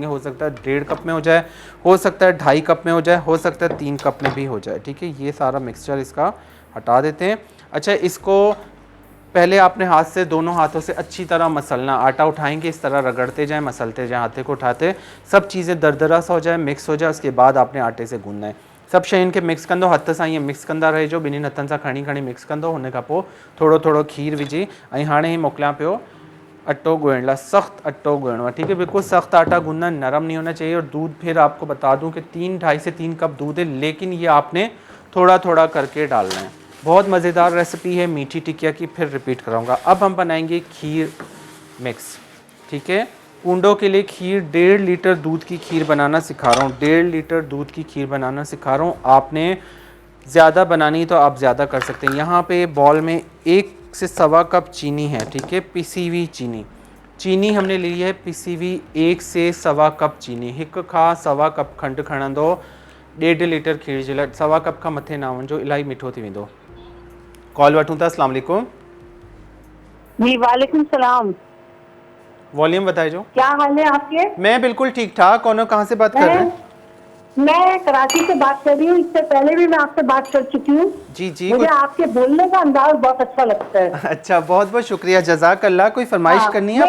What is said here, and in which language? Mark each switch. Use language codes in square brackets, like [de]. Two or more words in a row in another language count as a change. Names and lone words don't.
[hi] हो सकता है 1.5 कप में हो जाए, हो सकता है 2.5 कप में हो जाए, हो सकता है 3 कप में भी हो जाए, ठीक है। ये सारा मिक्सचर इसका हटा देते हैं। अच्छा, इसको पहले आपने हाथ से, दोनों हाथों से अच्छी तरह मसलना। आटा उठाएंगे, इस तरह रगड़ते जाएं, मसलते जाएं, हाथे को उठाते, सब चीज़ें दरदरा सा हो जाए, मिक्स हो जाए। उसके बाद आपने आटे से गूंदना है। [sd] सब शइ इनके मिक्स कंदो, हथ सां ईअं मिक्स कंदा रहिजो, ॿिन्हिनि हथनि सां खणी खणी मिक्स कंदो। हुन खां पोइ थोरो थोरो खीर विझी ऐं हाणे ई मोकिलियां पियो अटो ॻोइण लाइ। सख़्त अटो ॻोइणो आहे, [hi] ठीक है, बिल्कुल सख्त आटा गूंदना, नरम नहीं होना चाहिए। और दूध फिर आपको बता दूं कि 2.5 से 3 कप दूध है, लेकिन ये आपने थोड़ा थोड़ा करके डालना है। बहुत मज़ेदार रेसिपी है मीठी टिकिया की, फिर रिपीट कराऊंगा। अब हम बनाएंगे खीर मिक्स, ठीक है। कूंडों के लिए खीर, 1.5 लीटर दूध की खीर बनाना सिखा रहा हूँ। 1.5 लीटर दूध की खीर बनाना सिखा रहा हूँ। आपने ज़्यादा बनानी तो आप ज़्यादा कर सकते हैं। यहाँ पे बॉल में 1 से सवा कप चीनी है, ठीक है, पिसी हुई चीनी। चीनी हमने ली है पिसी हुई, 1 से सवा कप चीनी। [sd] 1 खां सवा कप खंड खणंदो 1.5 लीटर खीर जे लाइ। सवा कप खां मथे ना वञिजो, इलाही मिठो थी वेंदो। कॉल वठूं था। [ar] السلام عليكم. [hi] जी [ar] وعليكم السلام. [sd] वॉल्यूम बताइजो। [hi] क्या हाल है आपके? मैं बिल्कुल ठीक ठाक। कौन हो, कहाँ से बात कर रहे हैं? मैं कराची से बात कर रही हूँ। इससे पहले भी मैं आपसे बात कर चुकी हूँ। जी जी। मुझे आपके बोलने का अंदाज बहुत अच्छा लगता है। अच्छा, बहुत बहुत शुक्रिया, जज़ाकल्लाह। कोई फरमाइश करनी है